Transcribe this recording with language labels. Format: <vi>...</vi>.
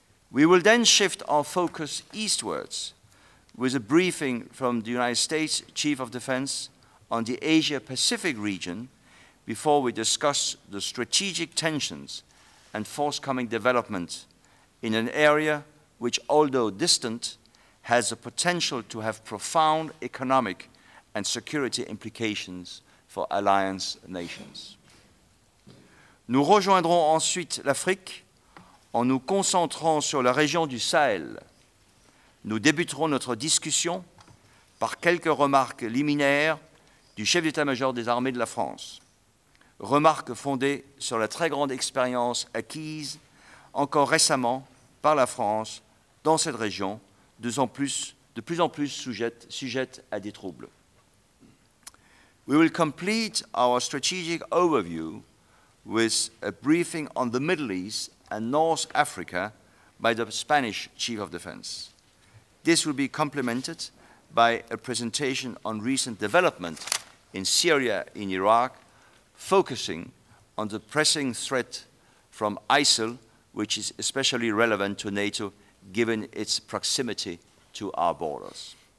<en>We will then shift our focus eastwards with a briefing from the United States Chief of Defense on the Asia-Pacific region before we discuss the strategic tensions and forthcoming developments in an area which, although distant, has the potential to have profound economic and security implications for alliance nations.</en> <fr>Nous rejoindrons ensuite l'Afrique en nous concentrant sur la région du Sahel. Nous débuterons notre discussion par quelques remarques liminaires du chef d'état-major des armées de la France. Remarques fondées sur la très grande expérience acquise encore récemment par la France dans cette région, de plus en plus sujette à des troubles.</fr> <en>We will complete our strategic overview with a briefing on the Middle East and North Africa by the Spanish Chief of Defense. This will be complemented by a presentation on recent development in Syria and Iraq, focusing on the pressing threat from ISIL, which is especially relevant to NATO given its proximity to our borders.</en>